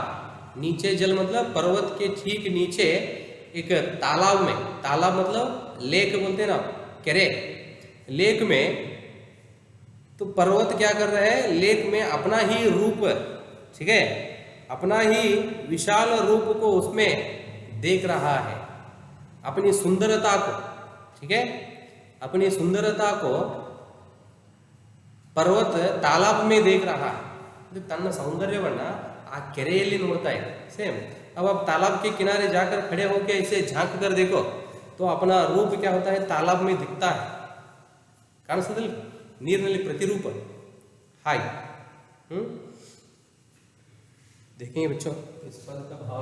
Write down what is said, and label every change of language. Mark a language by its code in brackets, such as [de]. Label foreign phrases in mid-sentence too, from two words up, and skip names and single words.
[hi] नीचे जल मतलब पर्वत के ठीक नीचे एक तालाब में, तालाब मतलब लेक बोलते हैं ना, केरे, लेक में तो पर्वत क्या कर रहे हैं, लेक में अपना ही रूप, ठीक है, अपना ही विशाल रूप को उसमें देख रहा है, अपनी सुंदरता को, ठीक है, अपनी सुंदरता को पर्वत तालाब में देख रहा है. [kn] ಇದು ತನ್ನ ಸೌಂದರ್ಯವನ್ನ ಆ ಕೆರೆಯಲ್ಲಿ ನೋಡ್ತಾ ಇದೆ. [hi] सेम अब आप तालाब के किनारे जाकर खड़े होकर इसे झांक कर देखो तो अपना रूप क्या होता है, तालाब में दिखता है. [kn] ಕಾಣಿಸೋದಿಲ್ಲ ನೀರಿನಲ್ಲಿ [hi] प्रतिरूप. हाय. देखेंगे बच्चों इस पद का भाव.